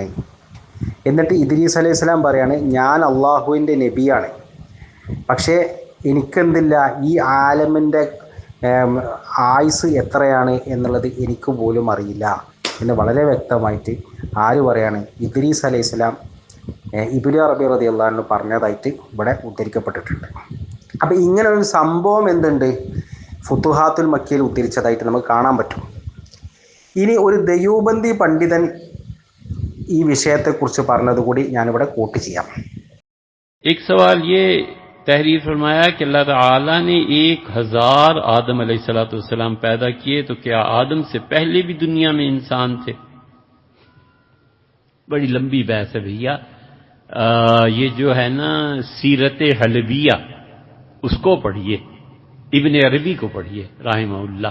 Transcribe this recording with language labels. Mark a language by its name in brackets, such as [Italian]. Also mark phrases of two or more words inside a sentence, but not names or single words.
[Malayalam] എന്നിട്ട് ഇദ്രീസ് [Arabic] عليه السلام [Malayalam] പറയാണ്, ഞാൻ അള്ളാഹുവിൻ്റെ നബിയാണ്, പക്ഷേ എനിക്കെന്തില്ല, ഈ ആലമിൻ്റെ ആയുസ് എത്രയാണ് എന്നുള്ളത് എനിക്ക് പോലും അറിയില്ല എന്ന് വളരെ വ്യക്തമായിട്ട് ആര് പറയാണ്, ഇദ്രീസ് [Arabic] عليه السلام [Malayalam] ഇബ്നു അറബി [Arabic] رضي الله عنه [Malayalam] പറഞ്ഞതായിട്ട് ഇവിടെ ഉദ്ധരിക്കപ്പെട്ടിട്ടുണ്ട്. അപ്പോൾ ഇങ്ങനെ ഒരു സംഭവം എന്തുണ്ട്, ഫുതുഹാത്തുൽ മക്കിയിൽ ഉദ്ധരിച്ചതായിട്ട് നമുക്ക് കാണാൻ പറ്റും. ഇനി ഒരു ദയൂബന്ദി പണ്ഡിതൻ ഈ വിഷയത്തെക്കുറിച്ച് പറഞ്ഞത് കൂടി ഞാനിവിടെ കോട്ട് ചെയ്യാം. [Hindi] एक सवाल ये तहरीर फरमाया कि अल्लाह ताला ने 1000 आदम अलैहिस्सलाम पैदा किए, तो क्या आदम से पहले भी दुनिया में इंसान थे? बड़ी लंबी बहस है भैया। ये जो है ना सीरत हलविया, उसको पढ़िए, इब्न अरबी को पढ़िए राहिमहुल्लाह।